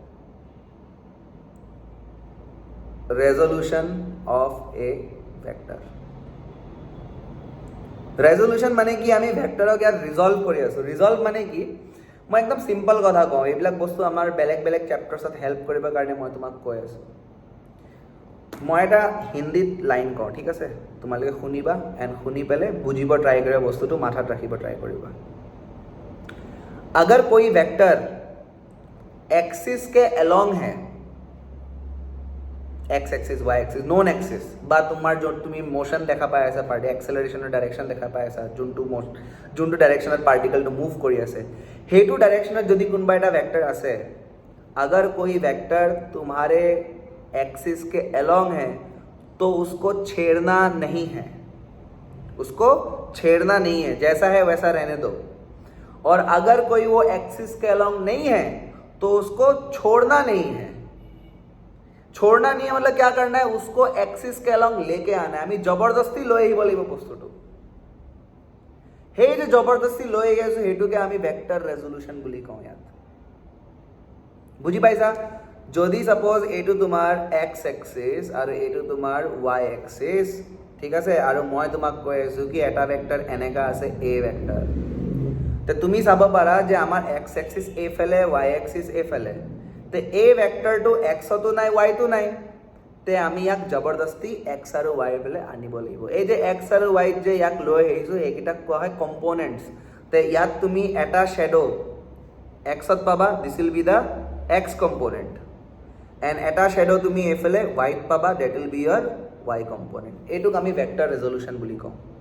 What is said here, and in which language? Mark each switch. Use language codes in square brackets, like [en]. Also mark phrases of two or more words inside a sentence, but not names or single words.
[en] resolution of a vector [as] ৰেজলিউশ্যন মানে কি আমি ভেক্টৰক ইয়াত ৰিজল্ভ কৰি আছোঁ ৰিজল্ভ মানে কি মই একদম চিম্পল কথা কওঁ এইবিলাক বস্তু আমাৰ বেলেগ বেলেগ চেপ্টাৰ্ছত হেল্প কৰিবৰ কাৰণে মই তোমাক কৈ আছোঁ মই এটা হিন্দীত লাইন কওঁ ঠিক আছে তোমালোকে শুনিবা এণ্ড শুনি পেলাই বুজিব ট্ৰাই কৰিবা বস্তুটো মাথাত ৰাখিব ট্ৰাই কৰিবা [hi] अगर कोई वेक्टर एक्सिस के अलोंग है एक्स एक्सिस वाई एक्सिस नॉन [as] एक्सिस বা তোমাৰ য'ত তুমি মোশন দেখা পাই আছা পাৰ্টি এক্সেলাৰেশ্যনৰ ডাইৰেকশ্যন দেখা পাই আছা যোনটো ডাইৰেকশ্যনত পাৰ্টিকলটো মুভ কৰি আছে সেইটো ডাইৰেকশ্যনত যদি কোনোবা এটা ভেক্टर আছে [hi] अगर कोई वेक्टर तुम्हारे एक्सिस के अलोंग है तो उसको छेड़ना नहीं है उसको छेड़ना नहीं है जैसा है वैसा रहने दो और अगर कोई वो एक्सिस के अलोंग नहीं है तो उसको छोड़ना नहीं है छोड़ना नहीं है मतलब क्या करना है उसको एक्सिस के अलोंग लेके आना है [as] আমি জবৰদস্তি লৈ আহিব লাগিব বস্তুটো সেই যে জবৰদস্তি লৈ আহি আছো সেইটোকে আমি ভেক্টৰ ৰেজলিউশ্যন বুলি কওঁ ইয়াত বুজি পাইছা যদি সাপোজ এইটো তোমাৰ [en] x axis [as] আৰু এইটো তোমাৰ [en] y axis [as] ঠিক আছে আৰু মই তোমাক কৈ আছো কি এটা ভেক্টৰ এনেকা আছে এ ভেক্টৰ তো তুমি চাব পাৰা যে আমাৰ [en] x axis [as] এইফালে [en] y axis [as] এইফালে তো এই ভেক্টৰটো এক্সতো নাই ওয়াইতো নাই তে আমি ইয়াক জবৰদস্তি এক্স আৰু ওয়াই পেলে আনিব লাগিব এই যে এক্স আৰু ওয়াই যে ইয়াক লৈ আহিছো এইকেইটাক কোৱা হয় কম্পোনেণ্টছ তে ইয়াত তুমি এটা শ্বেডো এক্সত পাবা [en] this will be the x component and [as] এটা শ্বেডো তুমি এইফালে ওয়াইত পাবা [en] that will be your y component [as] এইটোক আমি ভেক্টৰ ৰেজলিউশ্যন বুলি কওঁ